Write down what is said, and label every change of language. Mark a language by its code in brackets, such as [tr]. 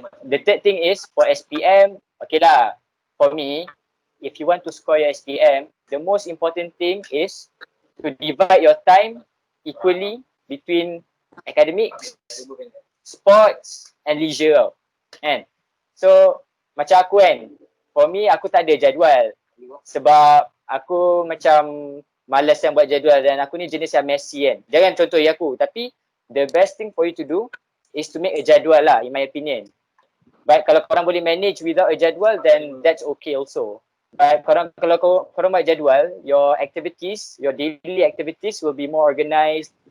[en] The third thing is for SPM, okay lah. For me, if you want to score your SPM, the most important thing is to divide your time equally between academics, sports and leisure. [ms] Kan? So macam aku kan, for me aku tak ada jadual sebab aku macam malas yang buat jadual dan aku ni jenis yang messy kan. [en] Jangan contohi aku, tapi the best thing for you to do is to make a jadual lah, in my opinion. But kalau korang boleh manage without a jadual, then that's okay also. But kalau korang buat jadual, your activities, your daily activities will be more organized.